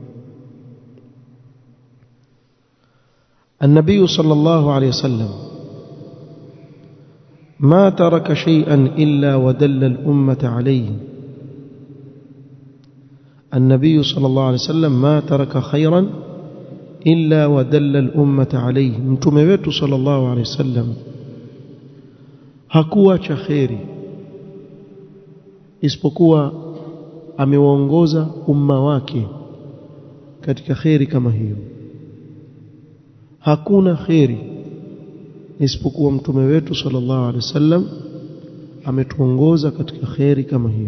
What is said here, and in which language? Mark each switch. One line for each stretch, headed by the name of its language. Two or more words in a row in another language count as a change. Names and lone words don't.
Arabic: النبي صلى الله عليه وسلم ما ترك شيئا إلا ودل الأمة عليه. النبي صلى الله عليه وسلم ما ترك خيرا إلا ودل الأمة عليه.
Swahili: mtume wetu
Arabic: صلى الله عليه وسلم
Swahili: hakuacha khairi isipokuwa amewaongoza umma wake katika khairi kama hiyo. Hakuna khairi isipokuwa mtume wetu
Arabic: صلى الله عليه وسلم
Swahili: ametuongoza katika khairi kama hiyo.